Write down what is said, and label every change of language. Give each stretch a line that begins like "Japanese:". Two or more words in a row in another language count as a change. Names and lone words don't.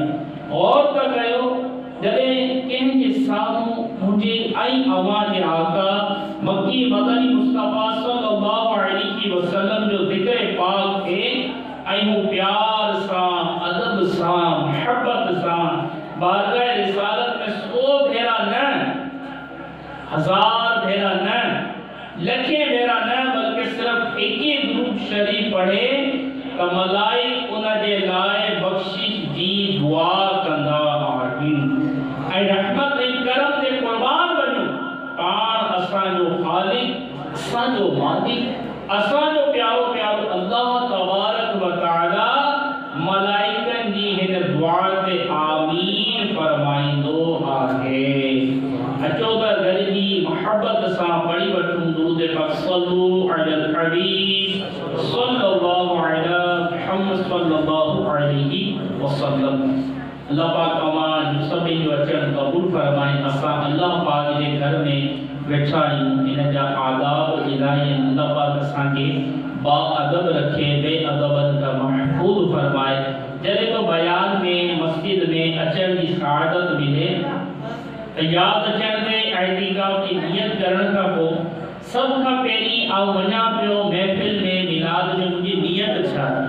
Sindhi: और त कयो, जॾहिं कंहिंजे साम्हूं मुंहिंजे ऐं अव्हां जे आका मक्की मदनी मुस्तफ़ा
Arabic: صلى الله عليه وسلم
Sindhi: जो ज़िक्र पाक थिए ऐं हू प्यार सां, अदब सां, मोहब्बत सां बारगाह रिसालत में 100 भेरा न, 1000 भेरा न, लखे भेरा न, बल्कि
Urdu: صرف ایک ہی
Sindhi: दुरूद शरीफ पढ़े त मलाइक उनजे लाइ बख़्शिश जी दुआ कंदा आहिनि ऐं रहमत ऐं करम ते क़ुर्बान वञो। पाण असांजो ख़ालिक, असांजो मालिक, असांजो प्यारो प्यारो
Arabic: الله تبارك وتعالى
Sindhi: मलाइकनि जी हिन दुआ ते आमीन फरमाईंदो आहे। अचो त गॾिजी मोहब्बत सां पढ़ी वठूं दुरूद पाक।
Arabic: صلوا على الحبيب صلى الله عليه محمد صلى الله عليه وسلم.
Sindhi: अल्लाह पाक तव्हां सभिनी जो अचणु क़बूल फरमाए। असां अल्लाह पाक जे घर में वेठा आहियूं, इन जा आदाब इलाही। अल्लाह पाक असांखे बाअदब रखे, बेअदबनि खां महफूज़ फरमाए। जॾहिं को बयान में मस्जिद में अचण जी सआदत मिले त यादि अचण ते एतिकाफ़ जी नियत करण खां पोइ सभ खां पहिरीं आउं वञा पियो महफ़िल में मिलाद जो मुंहिंजी नियत छा आहे।